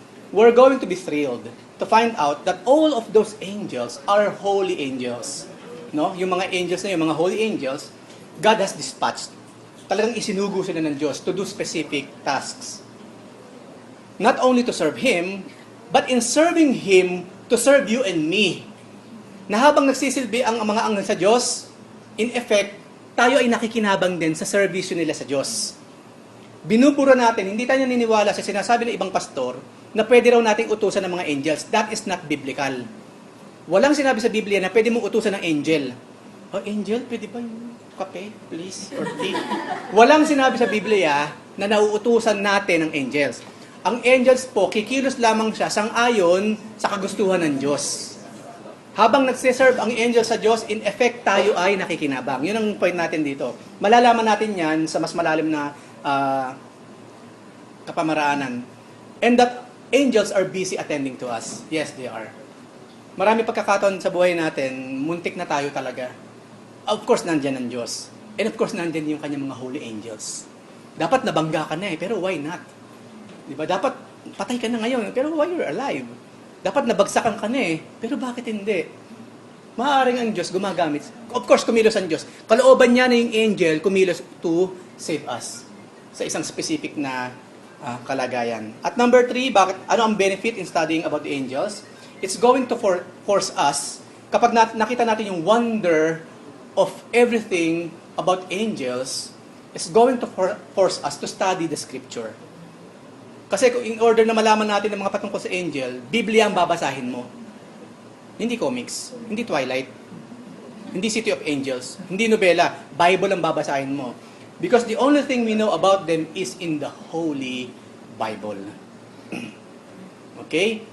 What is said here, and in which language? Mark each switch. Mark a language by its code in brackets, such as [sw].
[en] We're going to be thrilled to find out that all of those angels are holy angels. No? [tl] Yung mga angels na yung mga holy angels, God has dispatched. [en] Talagang isinugo sila ng Diyos to do specific tasks. Not only to serve Him, but in serving Him, to serve you and me. [tl] Na habang nagsisilbi ang mga anghel sa Diyos, in effect, tayo ay nakikinabang din sa servisyo nila sa Diyos. Binubura natin, hindi tayo naniniwala sa sinasabi ng ibang pastor na pwede raw nating utusan ng mga angels. That is not biblical. Walang sinabi sa Biblia na pwede mong utusan ng angel. Oh, angel, pwede ba yung kape, please, or tea? Walang sinabi sa Biblia na nauutusan natin ng angels. Ang angels po, kikilos lamang siya sang-ayon sa kagustuhan ng Diyos. Habang nagsiserve ang angel sa Diyos, in effect, tayo ay nakikinabang. Yun ang point natin dito. Malalaman natin yan sa mas malalim na kapamaraanan. [en] And that angels are busy attending to us. [tl] Yes, they are. Marami pagkakataon sa buhay natin, muntik na tayo talaga. Of course, nandyan ang Diyos. And of course, nandyan yung kanyang mga holy angels. Dapat nabangga ka na pero why not? Diba? Dapat patay ka na ngayon, pero why you're alive? Dapat nabagsakan ka na pero bakit hindi? Maaaring ang Diyos gumagamit. Of course, kumilos ang Diyos. Kalooban niya na yung angel, kumilos to save us sa isang specific na kalagayan. At number 3, ano ang benefit in studying about the angels? [en] It's going to force us, kapag nakita natin yung wonder of everything about angels, it's going to force us to study the scripture. [tl] Kasi in order na malaman natin ang mga patungkol sa angel, Biblia ang babasahin mo. Hindi comics, hindi Twilight, hindi City of Angels, hindi nobela, Bible ang babasahin mo. Because the only thing we know about them is in the Holy Bible. Okay?